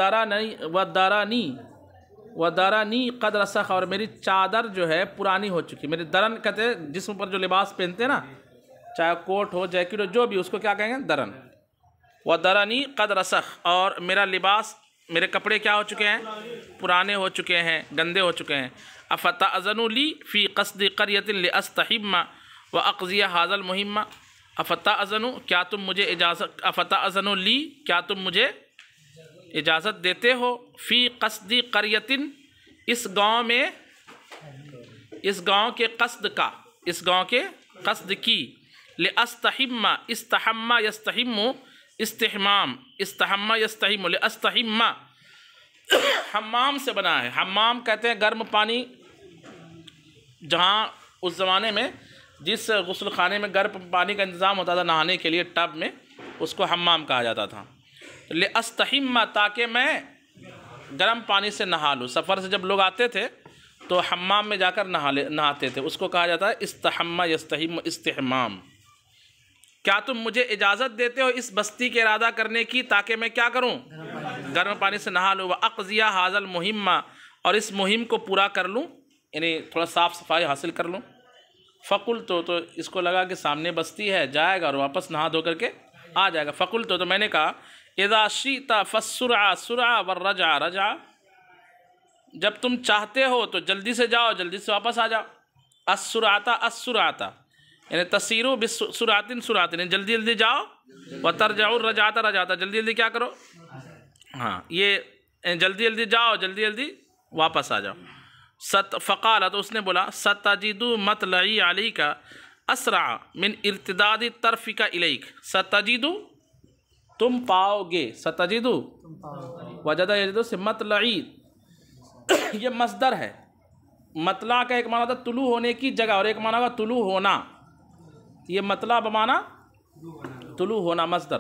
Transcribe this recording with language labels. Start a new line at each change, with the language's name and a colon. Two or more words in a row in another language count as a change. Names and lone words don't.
Arabic: ودراني قد رسخ,
Urdu: اور میری چادر جو ہے پرانی ہو چکی. میرے درن کہتے ہیں جسم پر جو لباس پہنتے ہیں نا، چاہے کوٹ ہو، جیکٹ ہو، جو بھی، اس کو کیا کہیں گے? दरन।
Arabic: ودراني قد رسخ,
Urdu: اور میرا لباس، میرے کپڑے کیا ہو چکے ہیں? پرانے ہو چکے ہیں، گندے ہو چکے ہیں.
Arabic: أفتأذن لي في قصد قرية لأستحما وأقضي هذا المهما، أفتأذن,
Urdu: کیا تم مجھے اجازت,
Arabic: أفتأذن لي,
Urdu: کیا تم مجھے اجازت دیتے ہو?
Arabic: في قصد قرية,
Urdu: اس گاؤں میں، اس گاؤں کے قصد کا، اس گاؤں کے قصد کی,
Arabic: لأستحم، استحم يستحم، استحمام، استحم يستحم، لأستحم، حمام
Urdu: سے بنا ہے. حمام کہتے ہیں گرم پانی، جہاں اس زمانے میں جس غسل خانے میں گرم پانی کا انتظام ہوتا تھا نہانے کے لیے، ٹب میں، اس کو حمام کہا جاتا تھا.
Arabic: لأستحم,
Urdu: تاکہ میں گرم پانی سے نہا لو. سفر سے جب لوگ آتے تھے تو حمام میں جا کر نہاتے تھے، اس کو کہا جاتا ہے
Arabic: استحم يستحم استحمام.
Urdu: کیا تم مجھے اجازت دیتے ہو اس بستی کے ارادہ کرنے کی تاکہ میں کیا کروں? گرم پانی سے نہا لوں.
Arabic: وأقضي هذا المهما,
Urdu: اور اس مہم کو پورا کر لوں، یعنی تھوڑا صاف صفائی حاصل کر لوں. फ़कुल تو اس کو لگا کہ سامنے بستی ہے، جائے گا اور واپس نہا دھو کر کے آ جائے گا। फ़कुल تو میں نے کہا
Arabic: إذا شئت فالسرعة سرعة والرجعة رجعة,
Urdu: جب تم چاہتے ہو تو جلدی سے جاؤ، جلدی سے واپس آ جاؤ.
Arabic: السرعة يعني تسير بالسرعة سرعة,
Urdu: جلدی جلدی جاؤ.
Arabic: وترجع رجعة,
Urdu: جلدی جلدی کیا کرو? ہاں، یہ جلدی جلدی جاؤ، جلدی جلدی واپس آ جاؤ.
Arabic: فقال,
Urdu: تو اس نے بولا
Arabic: ستجد مطلعي عليك أسرع من ارتداد طرفك إليك.
Urdu: सतजिदु تم پاؤ گے,
Arabic: ستجد وجد يجد
Urdu: سے मतलई یہ مصدر ہے। مطلع کا ایک معنی تھا طلوع ہونے کی جگہ اور ایک معنی ہوگا طلوع ہونا. یہ مطلع بمعنی طلوع ہونا مصدر.